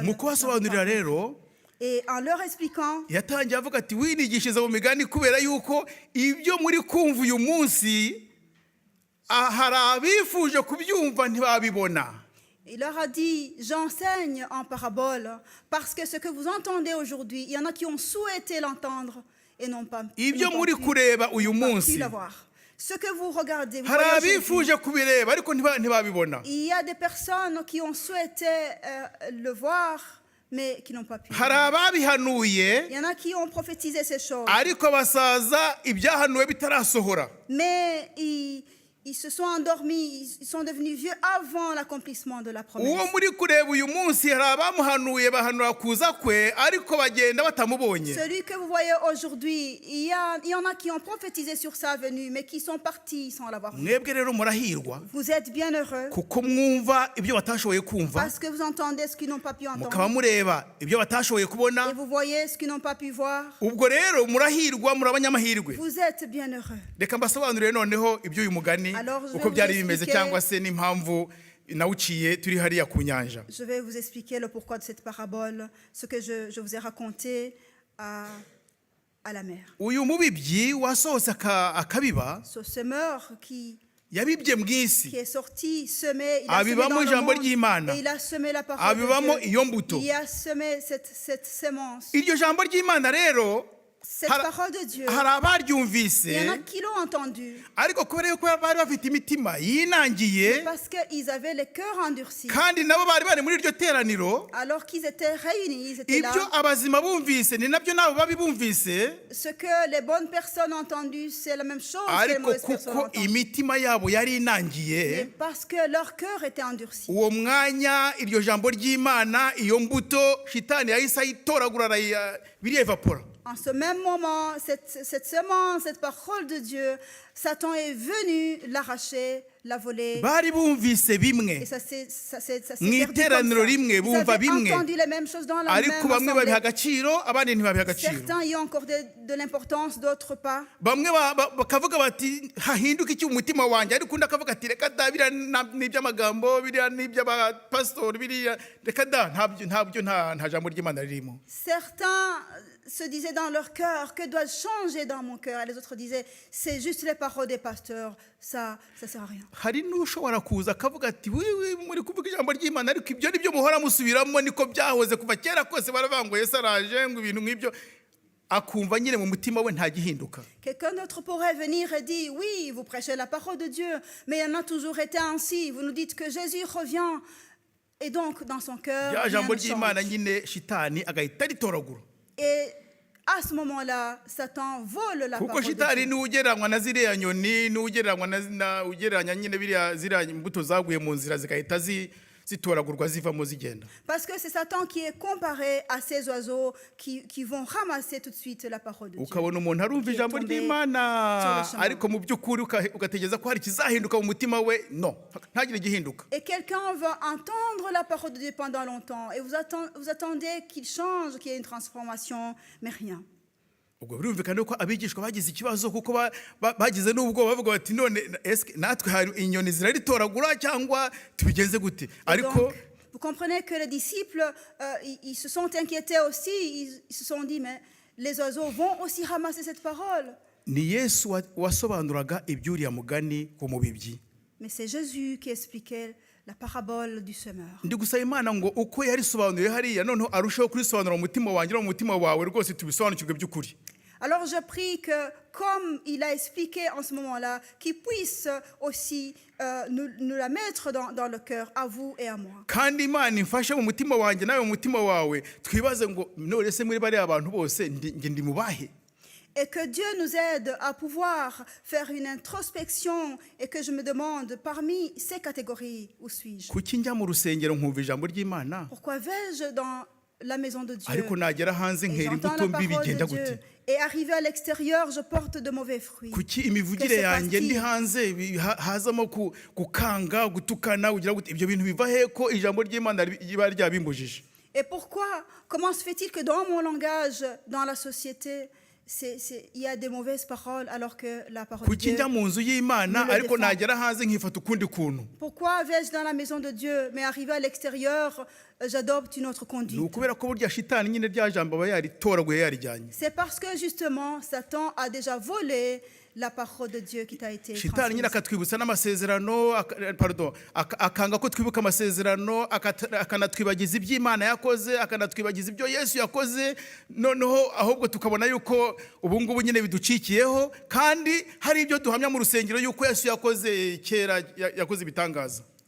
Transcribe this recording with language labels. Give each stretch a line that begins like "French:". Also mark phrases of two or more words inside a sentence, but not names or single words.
Kinyarwanda: Mu kubasobanurira rero,
French: Et en leur expliquant,
Kinyarwanda: yatangiye avuga ati winigishiriza mu migani kubera yuko ibyo muri kumva uyu munsi hari abifuje kubyumva ntibabibona.
French: il leur a dit, j'enseigne en parabole, parce que ce que vous entendez aujourd'hui, il y en a qui ont souhaité l'entendre et n'ont pas
Kinyarwanda: Ibyo muri kureba uyu
French: pu
Kinyarwanda: munsi
French: l'avoir. Ce que vous regardez, vous
Kinyarwanda: hari
French: voyez aujourd'hui,
Kinyarwanda: abifuje kubireba ariko ntibabibona.
French: il y a des personnes qui ont souhaité le voir, mais qui n'ont pas pu.
Kinyarwanda: hari ababihanuye
French: Il y en a qui ont prophétisé ces choses,
Kinyarwanda: ariko basaza ibyahanuwe bitarasohora.
French: mais ils se sont endormis, ils sont devenus vieux avant l'accomplissement de la promesse.
Kinyarwanda: uwo muri kureba uyu munsi hari abamuhanuye bahanura kuza kwe ariko bagenda batamubonye.
French: Celui que vous voyez aujourd'hui, il y en a qui ont prophétisé sur sa venue, mais qui sont partis sans l'avoir vu.
Kinyarwanda: mwebwe rero murahirwa
French: Vous êtes bien heureux
Kinyarwanda: kuko mwumva ibyo batashoboye kumva,
French: parce que vous entendez ce qu'ils n'ont pas pu
Kinyarwanda: mukaba
French: entendre
Kinyarwanda: mureba ibyo batashoboye kubona.
French: et vous voyez ce qu'ils n'ont pas pu voir.
Kinyarwanda: ubwo rero murahirwa, muri abanyamahirwe.
French: Vous êtes bien heureux.
Kinyarwanda: reka mbasobanurire noneho iby'uyu mugani
French: Alors, je vais
Kinyarwanda: uko
French: vous
Kinyarwanda: byari bimeze
French: expliquer-
Kinyarwanda: cyangwa se n'impamvu nawuciye turi hariya ku nyanja.
French: Je vais vous expliquer le pourquoi de cette parabole, ce que je vous ai raconté à la mer.
Kinyarwanda: uyu mubibyi wasohotse akabiba
French: Ce semeur qui
Kinyarwanda: yabibye mu isi,
French: est sorti, semé, il a semé
Kinyarwanda: abibamo
French: dans le
Kinyarwanda: ijambo
French: monde,
Kinyarwanda: ry'Imana,
French: et il a semé la parole
Kinyarwanda: abibamo
French: de Dieu.
Kinyarwanda: iyo mbuto.
French: Il a semé cette sémence.
Kinyarwanda: iryo jambo ry'Imana rero
French: Cette
Kinyarwanda: har-
French: parole de Dieu,
Kinyarwanda: hari abaryumvise,
French: il y en a qui l'ont entendu
Kinyarwanda: ariko kubera yuko bari bafite imitima yinangiye
French: parce qu'ils avaient les cœurs endurcis.
Kinyarwanda: kandi nabo bari bari muri iryo teraniro,
French: Alors qu'ils étaient réunis, ils étaient là.
Kinyarwanda: ibyo abazima bumvise ni nabyo nabo babi bumvise,
French: Ce que les bonnes personnes ont entendu, c'est la même chose que les
Kinyarwanda: ariko
French: mauvaises personnes ont
Kinyarwanda: kuko
French: entendu.
Kinyarwanda: imitima yabo yari
French: Mais
Kinyarwanda: inangiye,
French: parce que leur cœur était endurci.
Kinyarwanda: uwo mwanya iryo jambo ry'Imana, iyo mbuto shitani yahise ayitoragura biriyevapora.
French: En ce même moment, cette semence, cette parole de Dieu, Satan est venu l'arracher, la voler.
Kinyarwanda: bari bumvise bimwe
French: Et ça s'est
Kinyarwanda: mu
French: perdu
Kinyarwanda: iteraniro
French: comme ça.
Kinyarwanda: rimwe,
French: Ils
Kinyarwanda: bumva
French: avaient
Kinyarwanda: bimwe,
French: entendu les mêmes choses dans la
Kinyarwanda: ariko
French: même
Kinyarwanda: bamwe
French: assemblée.
Kinyarwanda: babiha agaciro abandi ntibabiha agaciro.
French: Certains y ont accordé de l'importance, d'autres pas.
Kinyarwanda: bamwe bakavuga bati hahinduka iki umutima wanjye, ariko undi akavuga ati reka da biriya n'iby'amagambo, biriya n'iby'abapasitori, biriya reka da ntabyo nta jambo ry'Imana ririmo.
French: Certains se disaient dans leur cœur, que dois-je changer dans mon cœur? Et les autres disaient, c'est juste les paroles des pasteurs, ça sert à rien.
Kinyarwanda: hari n'ushobora kuza akavuga ati wiwi muri kuvuga ijambo ry'Imana ariko ibyo nibyo muhora musubiramo, niko byahoze kuva kera kose, baravuga ngo Yesu araje, ngo ibintu nk'ibyo, akumva nyine mu mutima we nta gihinduka.
French: Quelqu'un d'autre pourrait venir et dire, oui, vous prêchez la parole de Dieu, mais il y en a toujours été ainsi. Vous nous dites que Jésus revient. Et donc, dans son cœur,
Kinyarwanda: rya
French: rien
Kinyarwanda: jambo
French: ne
Kinyarwanda: ry'Imana
French: change.
Kinyarwanda: nyine shitani agahita ritoragura,
French: Et à ce moment-là, Satan vole la
Kinyarwanda: kuko
French: parole de
Kinyarwanda: shitani
French: Dieu.
Kinyarwanda: niwe ugereranywa na ziriya nyoni, niwe ugereranya nyine ziriya mbuto zaguye mu nzira zigahita zitoragurwa zivamo zigenda.
French: Parce que c'est Satan qui est comparé à ces oiseaux qui vont ramasser tout de suite la parole de Dieu.
Kinyarwanda: ukabona umuntu arumva
French: Qui est
Kinyarwanda: ijambo
French: tombé
Kinyarwanda: ry'Imana
French: sur le chemin.
Kinyarwanda: ariko mu by'ukuri ugategereza ko hari ikizahinduka mu mutima we, no, ntagire igihinduka.
French: Et quelqu'un va entendre la parole de Dieu pendant longtemps et vous attendez qu'il change, qu'il y ait une transformation, mais rien.
Kinyarwanda: ubwo birumvikana ko abigishwa bagize ikibazo kuko bagize n'ubwoba bavuga bati none natwe hari inyoni ziraritoragura cyangwa tubigenze gute?
French: Et
Kinyarwanda: ariko
French: donc, vous comprenez que les disciples, ils se sont inquiétés aussi, ils se sont dit, mais les oiseaux vont aussi ramasser cette parole.
Kinyarwanda: ni Yesu wasobanuraga iby'uriya mugani ku mubibyi.
French: Mais c'est Jésus qui expliquait la parabole du semeur.
Kinyarwanda: ndi gusaba Imana ngo uko yarisobanuriye hariya noneho arushaho kurisobanura mu mutima wanjye no mu mutima wawe, rwose tubisobanukirwe by'ukuri.
French: Alors je prie que, comme il a expliqué en ce moment-là, qu'il puisse aussi nous la mettre dans le cœur, à vous et à moi.
Kinyarwanda: kandi Imana imfashe mu mutima wanjye nawe mu mutima wawe, twibaze ngo none se muri bariya abantu bose njye ndi mubahe?
French: Et que Dieu nous aide à pouvoir faire une introspection et que je me demande, parmi ces catégories, où suis-je?
Kinyarwanda: kuki njya mu rusengero nkumva ijambo ry'Imana,
French: Pourquoi vais-je dans la maison de Dieu
Kinyarwanda: ariko nagera hanze
French: et
Kinyarwanda: nkera
French: j'entends
Kinyarwanda: imbuto
French: la
Kinyarwanda: mbi
French: parole
Kinyarwanda: bigenda
French: de Dieu
Kinyarwanda: gute?
French: et arrivé à l'extérieur, je porte de mauvais fruits?
Kinyarwanda: kuki imivugire
French: Que se
Kinyarwanda: yanjye ndi
French: passe-t-il?
Kinyarwanda: hanze hazamo gukanga, gutukana, ugira gute? Ibyo bintu biva he ko ijambo ry'Imana riba ryabimbujije?
French: Et pourquoi? Comment se fait-il que dans mon langage, dans la société, il y a des mauvaises paroles alors que la parole de
Kinyarwanda: kuki
French: Dieu...
Kinyarwanda: njya mu nzu y'Imana
French: nous le
Kinyarwanda: ariko
French: défend.
Kinyarwanda: nagera hanze nkifata ukundi kuntu?
French: Pourquoi vais-je dans la maison de Dieu, mais arrivé à l'extérieur, j'adopte une autre
Kinyarwanda: ni
French: conduite?
Kinyarwanda: ukubera ko burya shitani nyine rya jambo aba yaritoraguye yarijyanye.
French: C'est parce que justement, Satan a déjà volé la parole de Dieu qui t'a été
Kinyarwanda: shitani nyine
French: transmise.
Kinyarwanda: akatwibutsa n'amasezerano, akanga ko twibuka amasezerano, akanatwibagiza iby'Imana yakoze, akanatwibagiza ibyo Yesu yakoze, noneho ahubwo tukabona yuko ubu ngubu nyine biducikiyeho, kandi hari ibyo duhamya mu rusengero yuko Yesu yakoze kera, yakoze ibitangaza.